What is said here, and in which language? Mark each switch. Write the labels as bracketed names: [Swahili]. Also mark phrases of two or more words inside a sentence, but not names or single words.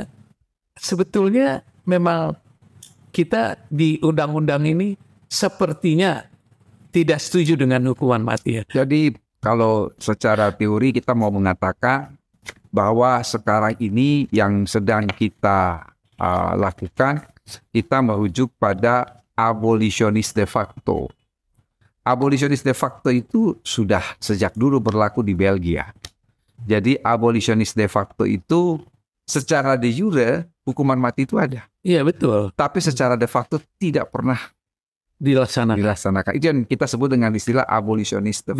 [Indonesian] Sebetulnya memang kita di undang-undang ini sepertinya tidak setuju dengan hukuman mati ya. Jadi kalau secara teori kita mau mengatakan bahwa sekarang ini yang sedang kita lakukan, kita merujuk pada abolisionis [Latin] de facto. [Indonesian] Abolisionis [Latin] de facto [Indonesian] itu sudah sejak dulu berlaku di Belgia. Jadi abolisionis [Latin] de facto [Indonesian] itu secara [Latin] de jure [Indonesian] hukuman mati itu ada. Iya, betul. Tapi secara [Latin] de facto [Indonesian] tidak pernah dilaksanakan. Itu yang kita sebut dengan istilah abolisionis [Latin] de facto.